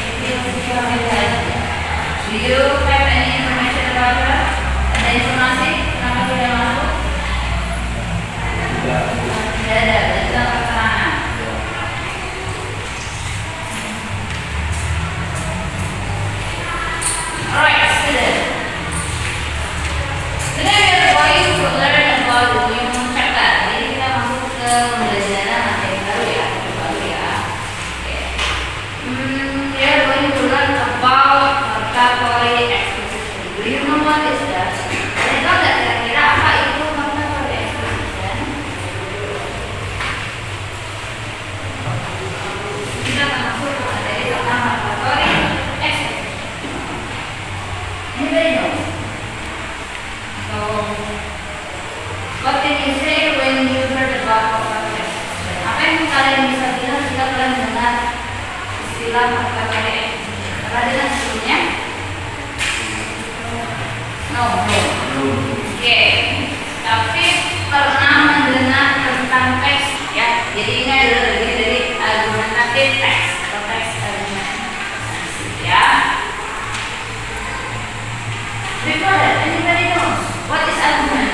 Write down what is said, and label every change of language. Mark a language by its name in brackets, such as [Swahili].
[English] Do you have any information about her? [Indonesian] Ada informasi kenapa tidak masuk? Tidak ada, itu keterangan. [English] Alright, student. Today we are going to learn about the new chapter. [Indonesian] Jadi kita masuk ke pembelajaran materi baru ya, Oke. [English] We are going to learn about vocabulary exposition. Do you know what is that? [Indonesian] Ada tahu nggak kira-kira apa itu vocabulary exposition? Kita akan masuk ke materi tentang vocabulary exposition. [English] Anybody know? So, what can you say when you heard about vocabulary exposition? [Indonesian] Apa yang kalian bisa bilang jika kalian mendengar istilah vocabulary exposition? Pernah dengar sebelumnya? No. Oke. Tapi pernah mendengar tentang teks ya. Jadi ini adalah bagian dari argumentatif teks atau teks argumentatif ya. [English] Before that, anybody knows what is argument?